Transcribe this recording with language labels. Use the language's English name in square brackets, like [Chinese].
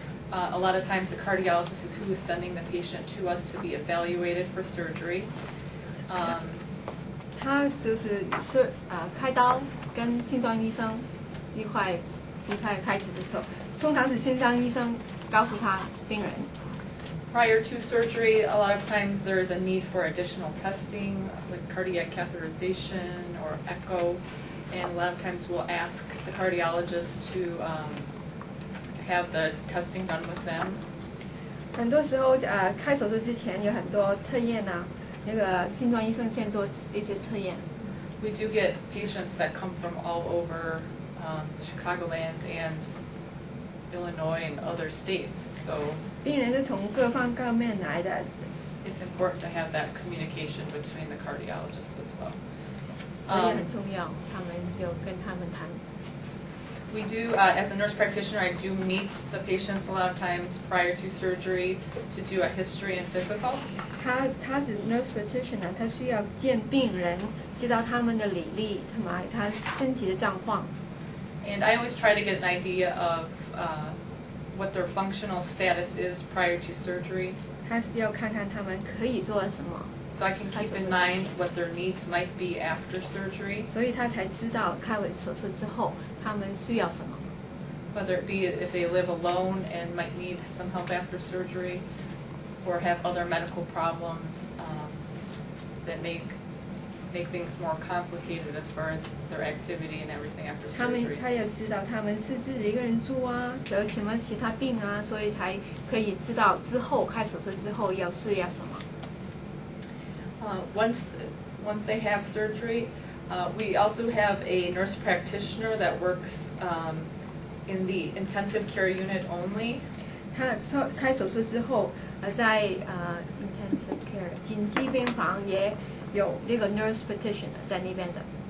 [English] A lot of times the cardiologist is who is sending the patient to us to be evaluated for surgery. [Chinese] 他就是开刀跟心脏医生一块开始的时候，通常是心脏医生告诉他病人。 [English] Prior to surgery, a lot of times there is a need for additional testing, like cardiac catheterization or echo, and a lot of times we'll ask the cardiologist to have the testing done with them. [Chinese] 很多时候开手术之前有很多测验啊，那个心脏医生先做一些测验。 [English] We do get patients that come from all over Chicagoland and Illinois and other states, so [Chinese] 病人是从各方各面来的。 [English] It's important to have that communication between the cardiologists as well. [Chinese] 所以很重要，他们有跟他们谈。 [English] We do, as a nurse practitioner, I do meet the patients a lot of times prior to surgery to do a history and physical. [Chinese] 他是 nurse practitioner， 他需要见病人，知道他们的履历，他身体的状况。 [English] And I always try to get an idea of what their functional status is prior to surgery. [Chinese] 他要看看他们可以做什么。 [English] So I can keep in mind what their needs might be after surgery. [Chinese] 所以他才知道开完手术之后他们需要什么。 [English] Whether it be if they live alone and might need some help after surgery, or have other medical problems that make things more complicated as far as their activity and everything after surgery. [Chinese] 他要知道他们是自己一个人住啊，有什么其他病啊，所以才可以知道之后开手术之后要什么。 [English] Once they have surgery, we also have a nurse practitioner that works in the intensive care unit only. [Chinese] 他开手术之后，在intensive care 紧急病房也有那个 nurse practitioner 在那边的。